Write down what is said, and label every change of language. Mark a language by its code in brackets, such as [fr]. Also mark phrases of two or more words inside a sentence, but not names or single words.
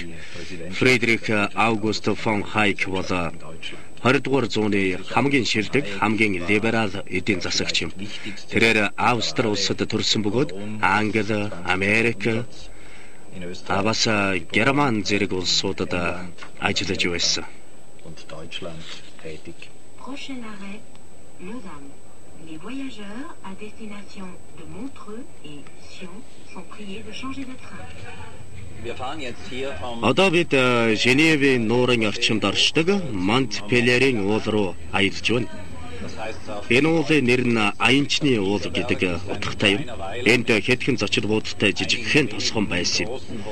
[mn] Фредрих Аугуст фон Хайк бол 20 дугаар зууны хамгийн шилдэг, хамгийн либерал эдийн засагч юм. Тэрээр Австри улсад төрсэн бөгөөд Англи, Америк, бас Герман зэрэг улсуудад ажиллаж байсан. [fr] Prochain arrêt, Lausanne. Les voyageurs à destination de Montreux et Sion sont priés de changer de train. [mn] Одоо бид Женевийн нуурын орчимд оршдог Монтпеллерийн уул руу аялж байна. Энэ уулын нэр нь Аянчны уул гэдэг утгатай юм. Энд хэдхэн зочид буудалтай жижигхэн тосгон байсан юм.